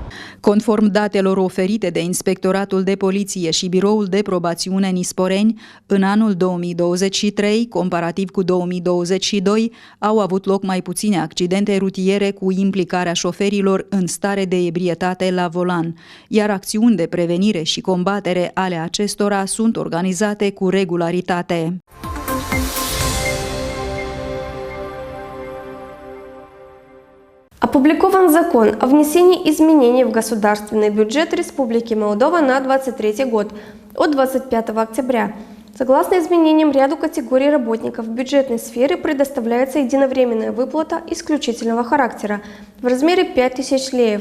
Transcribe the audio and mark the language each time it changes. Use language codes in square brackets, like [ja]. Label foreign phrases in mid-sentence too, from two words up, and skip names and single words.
[ro] Conform datelor oferite de Inspectoratul de Poliție și Biroul de Probațiune Nisporeni, în anul 2023, comparativ cu 2022, au avut loc mai puține accidente rutiere cu implicarea șoferilor în stare de ebrietate la volan, iar acțiuni de prevenire și combatere ale acestora sunt organizate cu regularitate. [ru] Опубликован закон о внесении изменений в государственный бюджет Республики Молдова на 2023 год от 25 октября. Согласно изменениям, ряду категорий работников бюджетной сферы предоставляется единовременная выплата исключительного характера в размере 5000 леев.